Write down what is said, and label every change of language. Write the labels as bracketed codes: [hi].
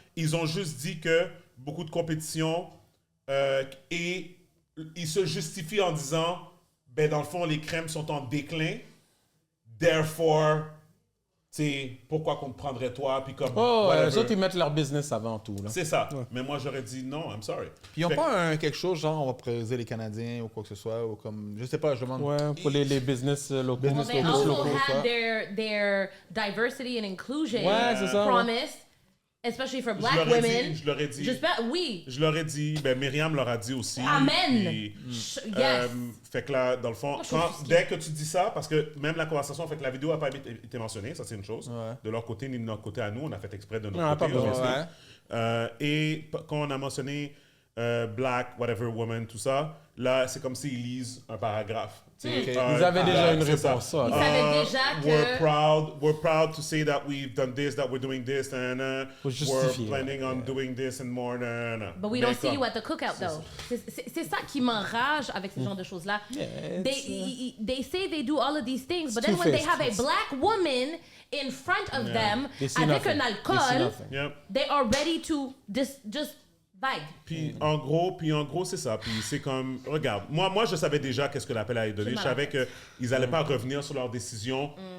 [fr] Ils ont juste dit que beaucoup de compétition et ils se justifient en disant, ben, dans le fond, les crèmes sont en déclin, therefore... C'est pourquoi qu'on te prendrait toi, puis comme... eux autres, ils mettent leur business avant tout. C'est ça. Ouais. Mais moi, j'aurais dit non, [en] I'm sorry. [fr] Puis ils n'ont pas quelque chose, genre, on va prioriser les Canadiens ou quoi que ce soit, ou comme... Je sais pas, je demande... Ouais, pour les business locaux. [en] Well, they also had their diversity and inclusion promise. Especially for black women. [fr] Je leur ai dit. Oui. Je leur ai dit. Ben, Myriam leur a dit aussi. Amen. Puis, fait que là, dans le fond, dès que tu dis ça, parce que même la conversation, fait que la vidéo n'a pas été mentionnée, ça c'est une chose. Ouais. De leur côté ni de notre côté à nous, on a fait exprès de notre côté. Et quand on a mentionné [en] black, whatever, woman, [fr] tout ça, là, c'est comme s'ils lisent un paragraphe. Ils avaient déjà une réponse. Ils savaient déjà que... [en] We're proud to say that we've done this, that we're doing this, and we're planning on doing this and more. But we don't see you at the cookout, though. [fr] C'est ça qui m'enrage avec ce genre de choses-là. [en] They say they do all of these things, but then when they have a black woman in front of them, [fr] avec un alcool, [en] they are ready to just... [fr] Vague. Puis en gros, c'est ça. Puis c'est comme, regarde, moi je savais déjà qu'est-ce que l'appel allait donner. Je savais qu'ils n'allaient pas revenir sur leur décision.